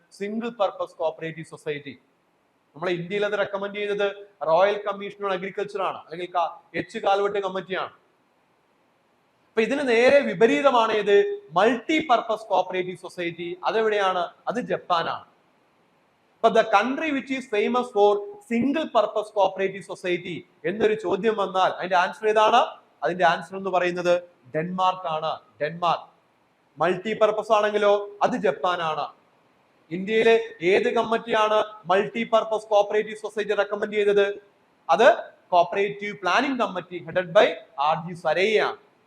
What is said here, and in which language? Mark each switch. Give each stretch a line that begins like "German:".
Malayalam: Single purpose cooperative society. നമ്മളെ ഇന്ത്യയിൽ അത് റെക്കമെൻഡ് ചെയ്തത് റോയൽ കമ്മീഷൻ ഓൺ അഗ്രികൾച്ചർ ആണ്, അല്ലെങ്കിൽ എച്ച് കാൽവെട്ട് കമ്മിറ്റിയാണ്. അപ്പൊ ഇതിന് നേരെ വിപരീതമാണ് ഏത്? Multi purpose cooperative society. അതെവിടെയാണ്? അത് ജപ്പാനാണ്.
English: But the country which is famous for single purpose cooperative society
Malayalam: എന്നൊരു ചോദ്യം വന്നാൽ അതിന്റെ ആൻസർ ഏതാണ്? അതിന്റെ ആൻസർ എന്ന് പറയുന്നത് ഡെൻമാർക്ക് ആണ്. ഡെൻമാർക്ക്. മൾട്ടി പർപ്പസ് ആണെങ്കിലോ അത് ജപ്പാനാണ്. ഇന്ത്യയിലെ ഏത് കമ്മിറ്റിയാണ് multi purpose cooperative society recommend ചെയ്തത്? അത് cooperative planning committee headed by RG സരയ്യാണ്.